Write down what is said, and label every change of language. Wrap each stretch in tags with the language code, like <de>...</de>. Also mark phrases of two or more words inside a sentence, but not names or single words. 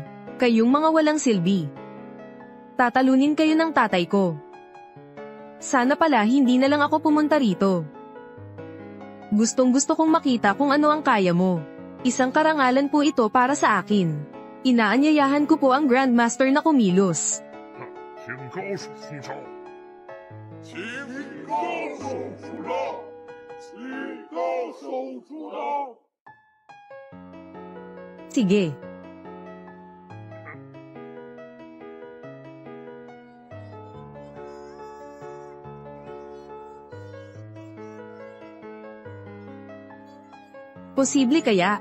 <tl>Kayong mga walang silbi. Tatalunin kayo ng tatay ko. Sana pala hindi na lang ako pumunta rito. Gustong gusto kong makita kung ano ang kaya mo. Isang karangalan po ito para sa akin. Inaanyayahan ko po ang Grandmaster na kumilos.</tl> <zh>请高手出招，请高手出招，请高手出招。</zh> <tl>Sige. Posible kaya?</tl>